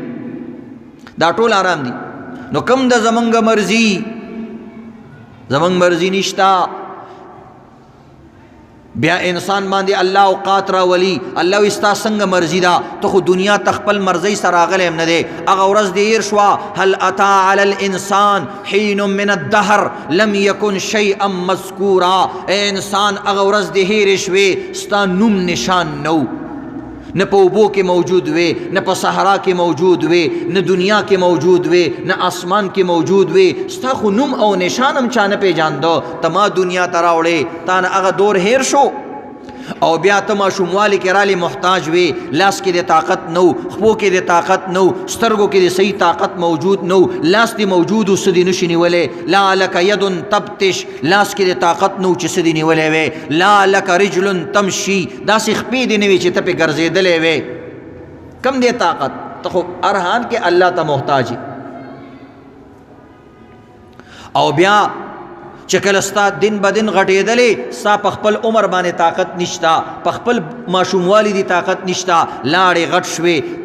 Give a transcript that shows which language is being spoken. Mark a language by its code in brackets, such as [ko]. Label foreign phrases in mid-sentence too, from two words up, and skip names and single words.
[ps] دا ټول حرام دي. نو کم د زمونږ مرضي، زمونږ مرضي نشتا. بیا انسان باندې الله اوقات راولي. الله استا څنګه مرضی دا، ته خو دنیا تخپل مرضی سره راغلی هم نه دی. هغه ورځ دې هیر شوه [ar] هل اتا علی الانسان حین من الدهر لم یکن شیئا مذکورا. [ps] اے انسان هغه ورځ دې هیرې شوې ستا نوم نشان نو، نه په اوبو کې موجود وي، نه په صحرا کې موجود وي، نه دنیا کې موجود وي، نه اسمان کې موجود وي. ستا خو نوم او نشان هم چا نه پیژانده. ته ما دنیا ته راوړې، تا نه هغه دور هیر شو. او بیا ته ماشوموالي کې رالی محتاج وي. لاس کې د طاقت نو، خپو کې د طاقت نو، سترګو کې د صحیح طاقت موجود نو. لاس دې موجود و څه دې نشي نیولی. [ar] لا لک ید تبتش، [ps] لاس کې د طاقت نو چې څه دې نیولی وی. [ar] لا لک رجل تمشي، [ps] داسې خپې دې نه وي چې ته پې ګرځېدلی وی. کم دې طاقت؟ ته خو هر حال کې الله ته محتاج. او بیا چې کله ستا دن به دن غټېدلې، ستا په خپل عمر باندې طاقت نشتا، په خپل ماشوموالي دي طاقت نشتا، لاړې غټ شوې.